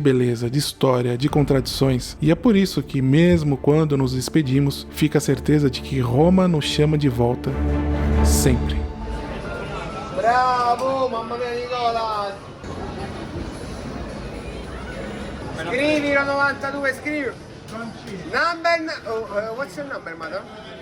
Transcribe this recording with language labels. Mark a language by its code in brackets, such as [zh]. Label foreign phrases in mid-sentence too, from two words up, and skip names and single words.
[pt] beleza, de história, de contradições, e é por isso que, mesmo quando nos despedimos, fica a certeza de que Roma nos chama de volta sempre. [it] Bravo, mamma mia Nicola! Scrivi la 92, scrivi! [en] Number, what's your number, madam?